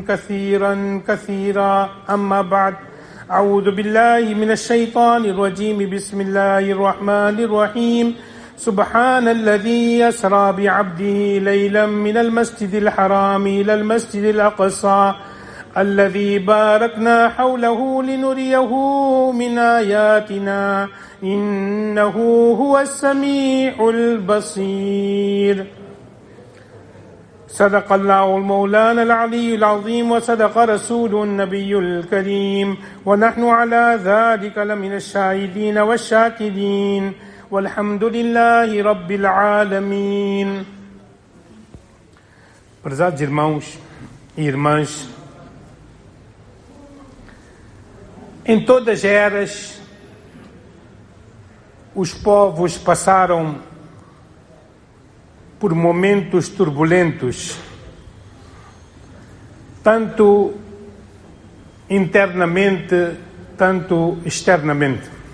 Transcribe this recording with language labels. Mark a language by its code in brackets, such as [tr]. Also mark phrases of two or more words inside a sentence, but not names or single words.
[ar] كثيرا أما بعد أعوذ بالله من الشيطان الرجيم بسم الله الرحمن الرحيم سبحان الذي يسرى بعبده ليلا من المسجد الحرام إلى المسجد الأقصى الذي باركنا حوله لنريه من آياتنا إنه هو السميع البصير صدق الله المولانا العلي العظيم وصدق رسول النبي الكريم ونحن على ذلك لمن الشاهدين والشاكرين والحمد لله رب العالمين. [pt] Prezados irmãos e irmãs, em todas as eras os povos passaram por momentos turbulentos, tanto internamente, tanto externamente.